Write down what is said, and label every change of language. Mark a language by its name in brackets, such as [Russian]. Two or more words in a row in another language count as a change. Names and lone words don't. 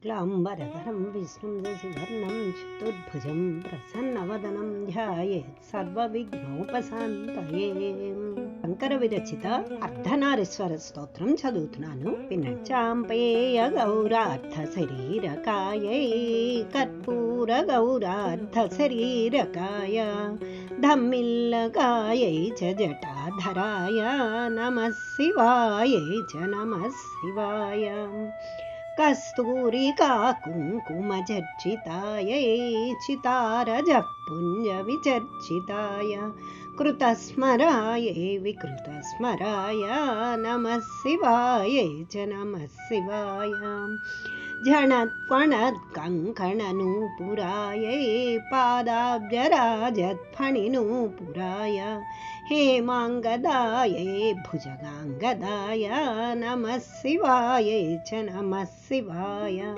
[Sanskrit] क्लाम्बरधरं विष्णुं शशिवर्णं चतुर्भुजं प्रसन्नवदनं ध्यायेत् सर्वविघ्नोपशान्तये. [Telugu] శంకర విరచిత అర్ధనారీశ్వర స్తోత్రం చదువుతున్నాను వినండి. [Sanskrit] చాంపేయ గౌరార్థ శరీరకాయై కర్పూర గౌరార్థ శరీరకాయ ధమ్మిల్లకాయై చ జటాధరాయ నమః శివాయై చ నమః శివాయ. కస్తూరికా కుంకుమచర్చితాయై చితారజపుంజ విచర్చితాయ కృతస్మరాయై వికృతస్మరాయ నమః శివాయై చ నమః శివాయ. झणत्वणत्कङ्कणनूपुरायै पादाब्जराजत्फणिनूपुराय हेमाङ्गदायै भुजगाङ्गदाय नमः शिवायै च नमः शिवाय.